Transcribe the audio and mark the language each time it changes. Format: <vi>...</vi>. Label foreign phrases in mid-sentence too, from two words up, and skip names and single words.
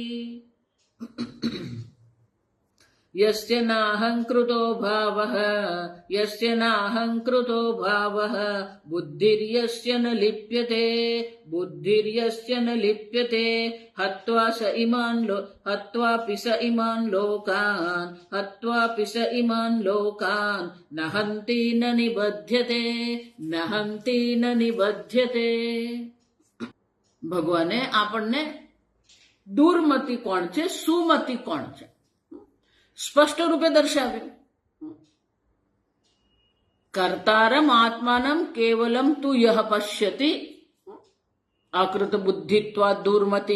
<sa>यस्य नाहङ्कृतो भावः यस्य नाहङ्कृतो भावः बुद्धिर्यस्य न लिप्यते बुद्धिर्यस्य न लिप्यते हत्वापि स इमान् लोकान् न हन्ति न निबध्यते।</sa> <gu>ભગવાને આપણને દુર્મતિ કોણ છે, સુમતિ કોણ છે, સ્પષ્ટ રૂપે દર્શાવ્યું.</gu> <sa>કર્તારમ આત્માનમ કેવલમ તુ યહ પશ્યતિ અકૃત બુદ્ધિત્વા દુર્મતિ.</sa>